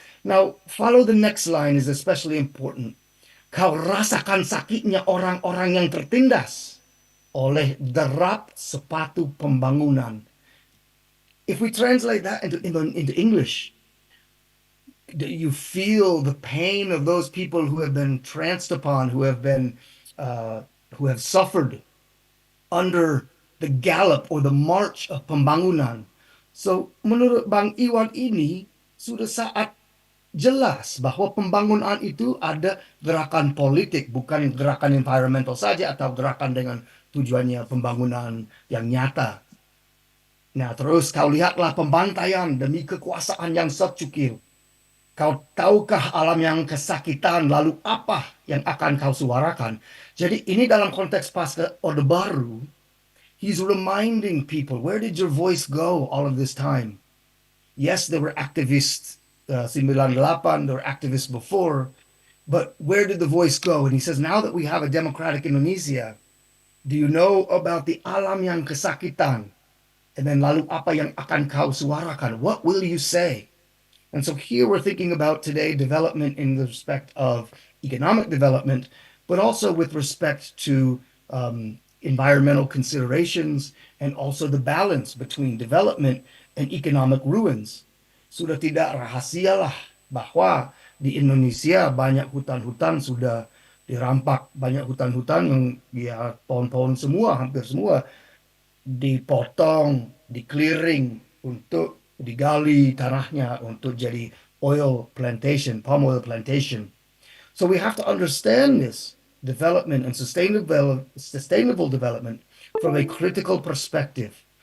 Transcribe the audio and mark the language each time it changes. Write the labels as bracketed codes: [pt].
[en] Now, follow the next line is especially important. [id] Kau rasakan sakitnya orang-orang yang tertindas oleh derap sepatu pembangunan. [en] If we translate that into English, you feel the pain of those people who have been tranced upon, uh, who have suffered under the gallop or the march of pembangunan. [id] So menurut Bang Iwan ini sudah saat jelas bahwa pembangunan itu ada gerakan politik, bukan gerakan environmental saja atau gerakan dengan tujuannya pembangunan yang nyata. Nah, terus kau lihatlah pembantaian demi kekuasaan yang secukil. Kau tahukah alam yang kesakitan, lalu apa yang akan kau suarakan? Jadi ini dalam konteks pasca Orde Baru, [en] he's reminding people, where did your voice go all of this time? Yes, there were activists, 98, there were activists before, but where did the voice go? And he says, now that we have a democratic Indonesia, do you know about the [id] alam yang kesakitan? [en] And then [id] lalu apa yang akan kau suarakan? [en] What will you say? And so here we're thinking about today development in the respect of economic development, but also with respect to environmental considerations and also the balance between development and economic ruins. [id] Sudah tidak rahasialah bahwa di Indonesia banyak hutan-hutan sudah dirampak, banyak hutan-hutan yang ya pohon-pohon semua, hampir semua dipotong, di-clearing untuk digali tanahnya untuk jadi [en] oil plantation, palm oil plantation. So we have to understand this development and sustainable development from a critical perspective.